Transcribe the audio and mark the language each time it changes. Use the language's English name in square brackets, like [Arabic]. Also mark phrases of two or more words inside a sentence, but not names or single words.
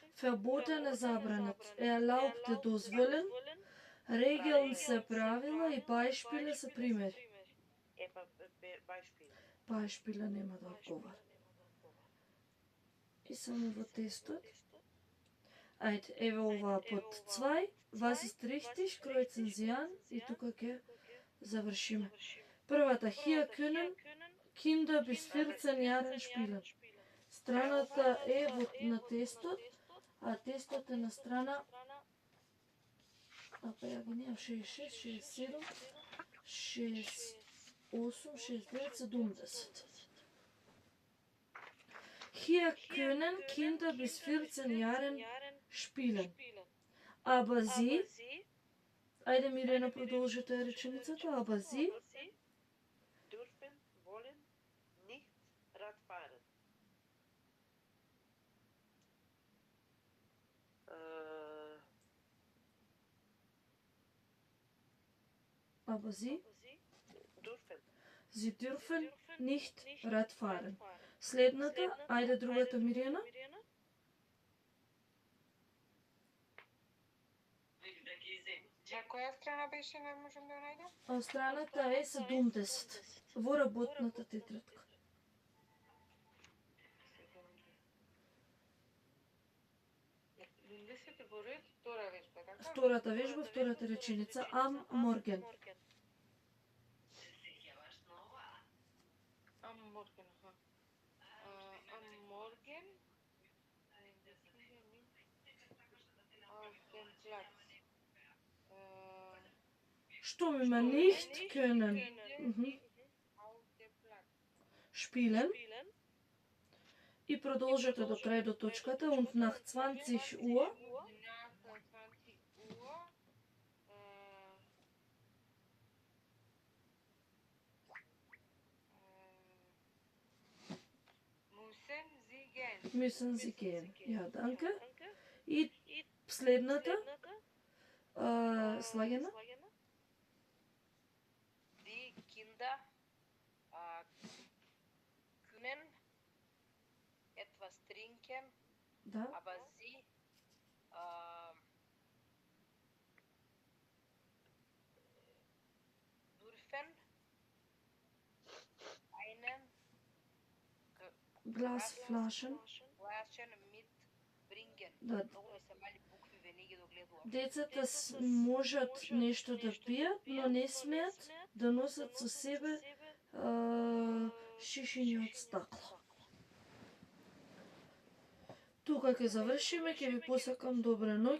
[Macedonian] Verboten е забранет. Erlaubt е дозволен. Regeln се правила и Beispiele се примери. Епа, [German] Beispiel. [Macedonian] Beispiele нема да одговара. И само во тестот. Ајде, еве ова под 2, [German] was ist richtig, kreuzen Sie an, [Macedonian] и тука ќе завршиме. Првата, [German] hier können Kinder bis 14 Jahren spielen. [Macedonian] Страната е на тестот, а тестот е на страна, ја ги немам, 66, 67, 68, 69, 70. [German] Hier können Kinder bis 14 Jahren spielen. Aber sie, [Macedonian] ајде Мирена продолжите реченицата, [German] aber sie dürfen, wollen nicht Rad fahren. Aber sie Dürfen. Sie dürfen nicht Rad fahren. [Macedonian] Следната, ајде другата Мирена. На која страна беше, не можам да ја најдам? А страната е 70 во работната тетрадка. Во ред, втора вежба, така? Втората вежба, втората реченица, [German] am Morgen. Am Morgen, аха. Am Morgen. Auf dem Platz. [Macedonian] Што има [German] nicht können. Auf dem Platz. Spielen. [Macedonian] И продолжете до крај до точката, [German] und nach 20 Uhr Nach 20 Uhr. müssen sie gehen. Ja, danke. [Macedonian] И следната, слагена. [German] Die Kinder können etwas trinken, [Macedonian] Да. [German] aber sie dürfen einen Glasflaschen. Flaschen mitbringen. [Macedonian] Да. Много ми се мали букви, ве не ги догледувам. Децата можат нешто да пијат, но не смеат да носат со себе шишиња од стакло. Тука ќе завршиме, ќе ви посакам добра ноќ.